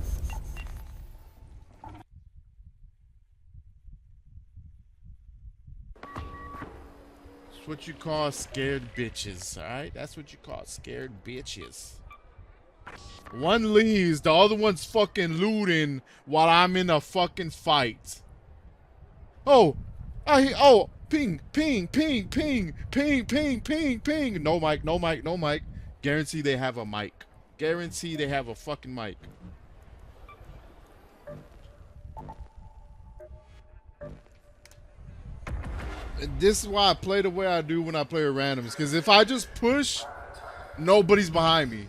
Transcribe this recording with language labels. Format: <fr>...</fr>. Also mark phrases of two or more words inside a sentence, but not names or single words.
<en>That's what you call scared bitches, alright? That's what you call scared bitches. One leaves, the other one's fucking looting while I'm in a fucking fight. Oh! Ping, ping, ping, ping, ping, ping, ping, ping. No mic, no mic, no mic. Guarantee they have a mic. Guarantee they have a fucking mic. And this is why I play the way I do when I play with randoms. Because if I just push, nobody's behind me.</en>